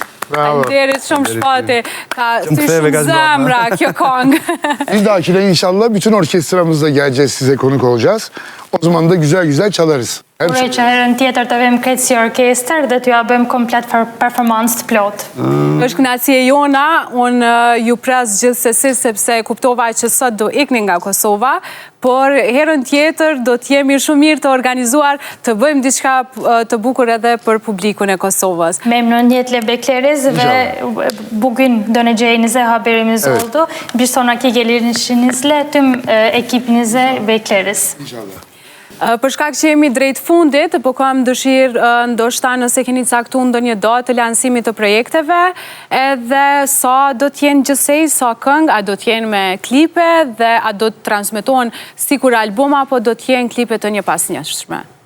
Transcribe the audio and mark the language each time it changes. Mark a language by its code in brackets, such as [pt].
[sq] Faleminderit shumë Shpati, ka si shumë zemra kjo këngë. [tr] Bir dahakine inşallah bütün orkestramızla geleceğiz, size konuk olacağız. O zaman da güzel güzel çalarız. [sq] Uroj që herën tjetër të vëmë këtë si orkestër dhe t'ju bëjmë komplet performancë të plot. Është kënaqësi e jona, unë ju pres gjithsesi sepse kuptova që sot do ikni nga Kosova, por herën tjetër do t'jemi shumë mirë të organizuar të bëjmë diçka të bukur edhe për publikun e Kosovës. [tr] Memnuniyetle bekleriz ve bugün döneceğinize haberimiz oldu. Bir sonraki gelişinizle tüm ekibinize bekleriz. İnşallah. [sq] Për shkak që jemi drejt fundit, po kam dëshirë ndoshta nëse keni caktuar ndonjë datë të lansimit të projekteve, edhe sa do t'jenë gjithsej, sa këngë, a do t'jenë me klipe dhe a do të transmetohen sikur album apo do t'jenë klipe të një pasnjëshme?